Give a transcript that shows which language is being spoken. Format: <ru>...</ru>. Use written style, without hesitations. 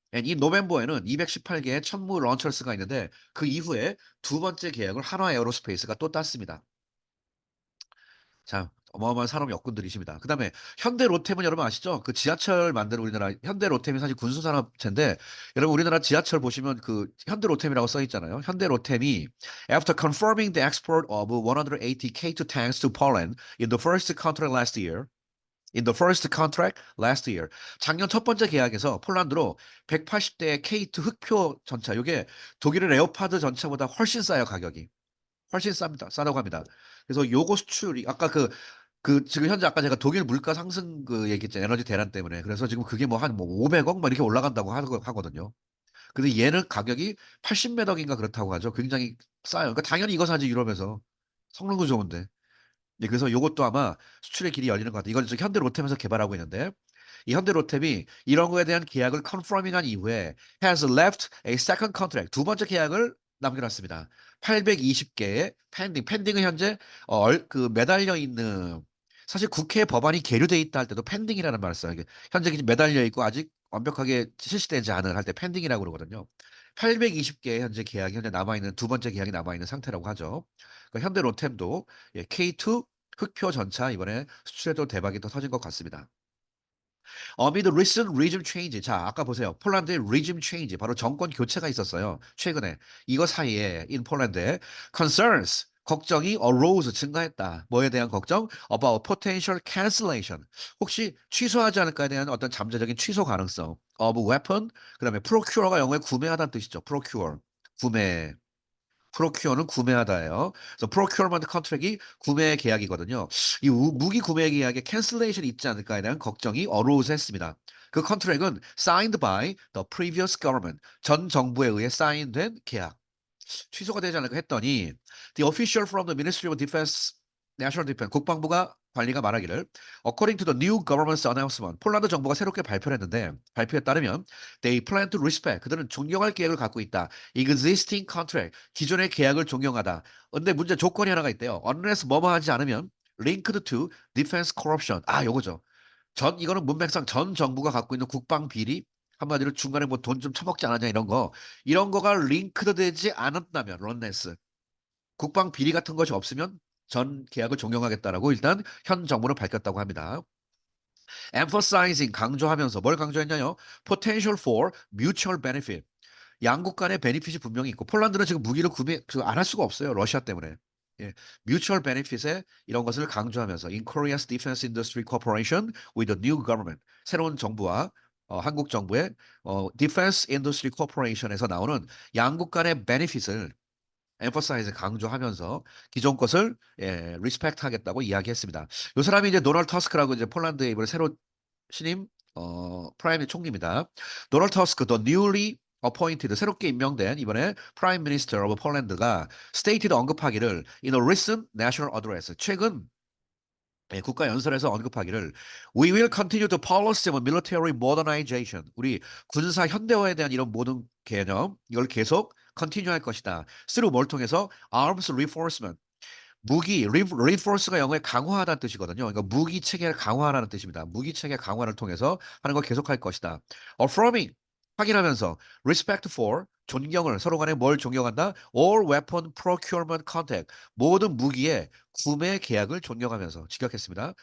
<ko>이 노벰버에는 218개의 천무 런처스가 있는데 그 이후에 두 번째 계약을 한화 에어로스페이스가 또 땄습니다. 자, 어마어마한 산업 역군들이십니다. 그다음에 현대 로템은 여러분 아시죠? 그 지하철 만드는 우리나라 현대 로템이 사실 군수 산업체인데 여러분 우리나라 지하철 보시면 그 현대 로템이라고 써 있잖아요.</ko> <en>현대 로템이 after confirming the export of 180 K2 tanks to Poland in the first contract last year In the first contract last year.</en> <ko>작년 첫 번째 계약에서 폴란드로 180대의 K2 흑표 전차, 요게 독일의 레오파드 전차보다 훨씬 싸요, 가격이. 훨씬 쌉니다. 싸다고 합니다. 그래서 요거 수출이 아까 지금 현재 아까 제가 독일 물가 상승 그 얘기했잖아요. 에너지 대란 때문에. 그래서 지금 그게 뭐 한 뭐 500억 막 이렇게 올라간다고 하거든요. 근데 얘는 가격이 80몇 억인가 그렇다고 하죠. 굉장히 싸요. 그러니까 당연히 이거 사지 유럽에서. 성능도 좋은데. 네, 그래서 요것도 아마 수출의 길이 열리는 것 같아요. 이건 현대 로템에서 개발하고 있는데 이 현대 로템이 이런 거에 대한 계약을 컨퍼밍한 이후에</ko> <en>has left a second contract</en> <ko>두 번째 계약을 남겨놨습니다. 820개의 펜딩은 현재 그 매달려 있는 사실 국회 법안이 계류돼 있다 할 때도 펜딩이라는 말을 써요. 이게 현재 매달려 있고 아직 완벽하게 실시되지 않은 할 때 펜딩이라고 그러거든요. 820개의 현재 계약이 현재 남아 있는 두 번째 계약이 남아 있는 상태라고 하죠. 그러니까 현대 로템도 K2 흑표 전차 이번에 수출에도 대박이 또 터진 것 같습니다.</ko> <en>Amid recent regime change.</en> <ko>자, 아까 보세요.</ko> <en>폴란드의 regime change.</en> <ko>바로 정권 교체가 있었어요. 최근에. 이거 사이에, in 폴란드에 concerns. 걱정이 arose, 증가했다. 뭐에 대한 걱정?</ko> <en>About potential cancellation.</en> <ko>혹시 취소하지 않을까에 대한 어떤 잠재적인 취소 가능성.</ko> <en>Of weapon.</en> <ko>그 다음에 procure가 영어에 구매하다는 뜻이죠. procure. 구매. 프로큐어는 구매하다예요. 그래서</ko> <en>procurement contract</en> <ko>이 구매 계약이거든요. 이 무기 구매 계약에 cancellation 있지 않을까에 대한 걱정이 arose 했습니다. 그 컨트랙은</ko> <en>signed by the previous government.</en> <ko>전 정부에 의해 사인된 계약. 취소가 되지 않을까 했더니</ko> <en>the official from the Ministry of Defense, National Defense</en> <ko>국방부가 관리가 말하기를</ko> <en>according to the new government's announcement</en> <ko>폴란드 정부가 새롭게 발표를 했는데 발표에 따르면</ko> <en>they plan to respect</en> <ko>그들은 존경할 계획을 갖고 있다.</ko> <en>existing contract</en> <ko>기존의 계약을 존경하다. 근데 문제 조건이 하나가 있대요.</ko> <en>unless</en> <ko>뭐뭐 하지 않으면</ko> <en>linked to defense corruption.</en> <ko>아, 요거죠. 이거는 문맥상 전 정부가 갖고 있는 국방 비리 한마디로 중간에 뭐 돈 좀 처먹지 않았냐 이런 거가 링크드 되지 않았다면 런네스 국방 비리 같은 것이 없으면 전 계약을 종용하겠다라고 일단 현 정부는 밝혔다고 합니다. emphasizing 강조하면서 뭘 강조했냐요?</ko> <en>potential for mutual benefit.</en> <ko>양국 간의 베니핏이 분명히 있고 폴란드는 지금 무기를 구매 안 할 수가 없어요. 러시아 때문에. 예,</ko> <en>mutual benefit</en> <ko>에 이런 것을 강조하면서</ko> <en>in Korea's defense industry cooperation with the new government</en> <ko>새로운 정부와 한국 정부의</ko> <en>defense industry corporation</en> <ko>에서 나오는 양국 간의 benefit을 emphasize 강조하면서 기존 것을 respect 하겠다고 이야기했습니다. 이 사람이 이제 도널드 터스크라고 이제 폴란드의 이번에 새로 신임 프라임 총리입니다.</ko> <en>도널드 터스크, the newly appointed</en> <ko>새롭게 임명된 이번에 프라임 미니스터 오브 폴란드가</ko> <en>stated 언급하기를 in a recent national address</en> <ko>최근 국가 연설에서 언급하기를</ko> <en>We will continue to policy on military modernization.</en> <ko>우리 군사 현대화에 대한 이런 모든 개념 이걸 계속 continue 할 것이다.</ko> <en>through</en> <ko>뭘 통해서</ko> <en>arms reinforcement.</en> <ko>reinforce가 영어에 강화하다는 뜻이거든요. 그러니까 무기 체계를 강화하라는 뜻입니다. 무기 체계 강화를 통해서 하는 걸 계속할 것이다. affirming 확인하면서</ko> <en>respect for</en> <ko>존경을 서로 간에 뭘 존경한다?</ko> <en>all weapon procurement contract</en> <ko>모든 무기의 구매 계약을 존경하면서 직역했습니다.</ko>